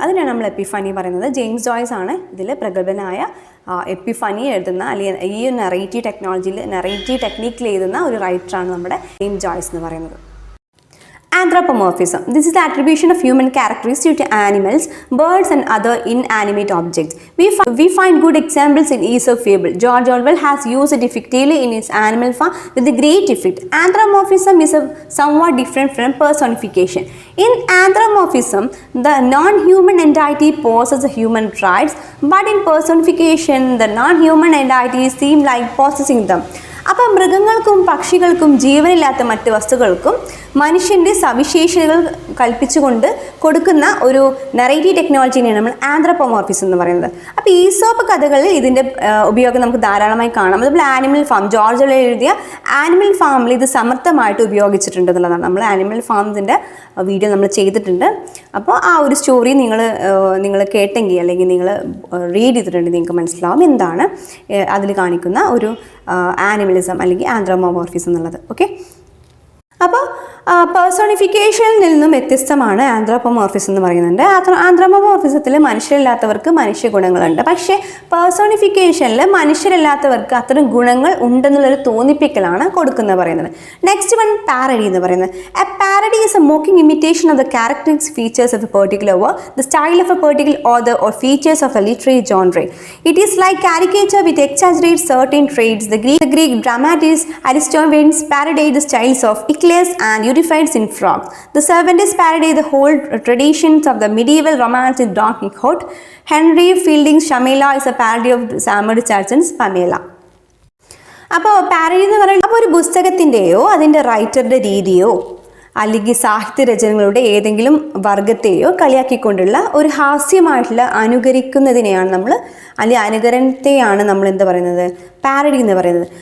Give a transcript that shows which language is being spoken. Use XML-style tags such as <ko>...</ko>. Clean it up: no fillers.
<ml>അതിനാണ് നമ്മൾ എപ്പിഫനി പറയുന്നത്. ജെയിംസ് ജോയ്സ് ആണ് ഇതിൽ പ്രഗത്ഭനായ എപ്പിഫനി എഴുതുന്ന, അല്ലെങ്കിൽ ഈ നെറേറ്റീവ് ടെക്നിക്കിൽ എഴുതുന്ന ഒരു റൈറ്ററാണ് നമ്മുടെ ജെയിംസ് ജോയ്സ് എന്ന് പറയുന്നത്.</ml> <en>Anthropomorphism. This is the attribution of human characteristics to animals, birds and other inanimate objects. We find good examples in Aesop fable. George Orwell has used it effectively in his Animal Farm with a great effect. Anthropomorphism is somewhat different from personification. In anthropomorphism, the non-human entity possesses human traits, but in personification, the non-human entities seem like possessing them.</en> <ml>അപ്പോൾ മൃഗങ്ങൾക്കും പക്ഷികൾക്കും ജീവനില്ലാത്ത മറ്റ് വസ്തുക്കൾക്കും മനുഷ്യൻ്റെ സവിശേഷതകൾ കൽപ്പിച്ചുകൊണ്ട് കൊടുക്കുന്ന ഒരു narrative ടെക്നോളജിനെയാണ് നമ്മൾ ആന്ത്രോപോമോർഫിസം എന്ന് പറയുന്നത്. അപ്പോൾ ഈസോപ്പ് കഥകളിൽ ഇതിൻ്റെ ഉപയോഗം നമുക്ക് ധാരാളമായി കാണാം. അതുപോലെ ആനിമൽ ഫാം, ജോർജ് ഓർവെൽ എഴുതിയ ആനിമൽ ഫാമിൽ ഇത് സമർത്ഥമായിട്ട് ഉപയോഗിച്ചിട്ടുണ്ട് എന്നുള്ളതാണ്. നമ്മൾ ആനിമൽ ഫാമിൻ്റെ വീഡിയോ നമ്മൾ ചെയ്തിട്ടുണ്ട്. അപ്പോൾ ആ ഒരു സ്റ്റോറി നിങ്ങൾ കേട്ടെങ്കിൽ അല്ലെങ്കിൽ നിങ്ങൾ റീഡ് ചെയ്തിട്ടുണ്ടെങ്കിൽ നിങ്ങൾക്ക് മനസ്സിലാവും എന്താണ് അതിൽ കാണിക്കുന്ന ഒരു ആനിമലിസം അല്ലെങ്കിൽ ആന്ത്രോപോമോർഫിസം എന്നുള്ളത്. ഓക്കെ. അപ്പോൾ പേഴ്സോണിഫിക്കേഷനിൽ നിന്നും വ്യത്യസ്തമാണ് ആന്ത്രോപോമോർഫിസം എന്ന് പറയുന്നുണ്ട്. ആന്ത്രോപോമോർഫിസത്തിൽ മനുഷ്യരില്ലാത്തവർക്ക് മനുഷ്യ ഗുണങ്ങളുണ്ട്. പക്ഷേ പേഴ്സോണിഫിക്കേഷനിൽ മനുഷ്യരില്ലാത്തവർക്ക് അത്തരം ഗുണങ്ങൾ ഉണ്ടെന്നുള്ളൊരു തോന്നിപ്പിക്കലാണ് കൊടുക്കുന്നത് പറയുന്നത്.</ml> <en>next one parody</en> <ml>എന്ന് പറയുന്നത്.</ml> <en>A parody is a mocking imitation of the characteristic features of a particular work, the style of a particular author or features of a literary genre. It is like caricature with exaggerate certain traits. The Greek dramatists Aristophanes parodied the styles of Aeschylus and Euripides in frogs. The Cervantes parodied the whole traditions of the medieval romance in Don Quixote. Henry Fielding's Shamela is a parody of Samuel Richardson's Pamela.</en> <ml>അപ്പോൾ parody എന്ന് പറയുന്നത് അപ്പോൾ ഒരു പുസ്തകത്തിൻ്റെയോ അതിൻ്റെ റൈറ്ററുടെ രീതിയോ അല്ലെങ്കിൽ സാഹിത്യരചനകളുടെ ഏതെങ്കിലും വർഗത്തെയോ കളിയാക്കിക്കൊണ്ടുള്ള ഒരു ഹാസ്യമായിട്ടുള്ള അനുകരിക്കുന്നതിനെയാണ് നമ്മൾ, അല്ലെങ്കിൽ അനുകരണത്തെയാണ് നമ്മൾ എന്താ പറയുന്നത്, പാരഡി എന്ന് പറയുന്നത്.</ml>